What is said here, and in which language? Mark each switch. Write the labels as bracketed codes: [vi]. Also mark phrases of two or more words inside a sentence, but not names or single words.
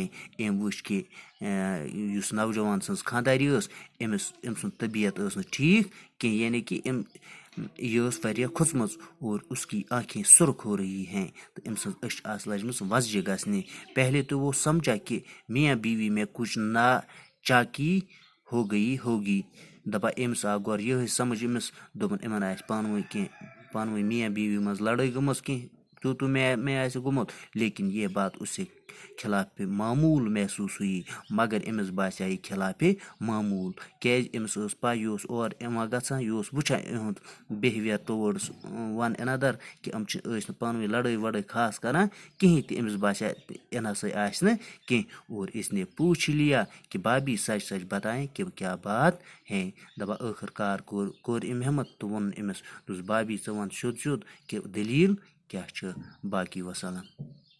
[ks] ام وچ کہ اس نوجوان سٕنٛز خانداری ٲس ام سُنٛد طبیعت ٲس نہٕ ٹھیٖک کینٛہہ یعنی کہ یہ ٲس واریاہ کھٔژمٕژ [ur] اور اس کی آنکھیں سرخ ہو رہی ہیں تو [ks] ام سٕنٛز أچھ آسہٕ لجمٕژ وۄزجہِ گژھنہِ. [ur] پہلے تو وہ سمجھا کہ میاں بیوی میں کچھ ناچاکی ہو گئی ہوگی. [ks] دپان أمِس آو گۄڈٕ یِہے سمجھ أمِس دوٚپُن یِمن آسہِ پانہٕ ؤنۍ میاں بیوی منٛز لڑٲے گٔمٕژ کینٛہہ تو میں آسہِ گوٚمُت [ur] لیکن یہ بات اس سے خلاف معمول محسوس ہوئی. [ks] مگر أمِس باسیٛاو یہِ خلاف معمول کیٛازِ أمِس ٲس پاے یہِ اوس اور یِوان گژھان یہِ اوس وٕچھان یِہُنٛد بِہیویَر ٹُوٲڈٕس ون انَدر کہ یِم ٲسۍ نہٕ پانہٕ ؤنۍ لڑٲے وڑٲے خاص کران کِہیٖنۍ تہِ. أمِس باسیٛاو یہِ نہ سا آسہِ نہٕ کینٛہہ [ur] اور اس نے پوچھ لیا کہ بھابی سچ سچ بتائیں کہ کیا بات ہے. [ks] دپان ٲخٕر کار کوٚر أمۍ ہمت تہٕ ووٚنُن أمِس دوٚپُس بھابی ژٕ وَن سیوٚد سیوٚد کہ دٔلیٖل کیٛاہ چھِ. [ur] باقی وسلام.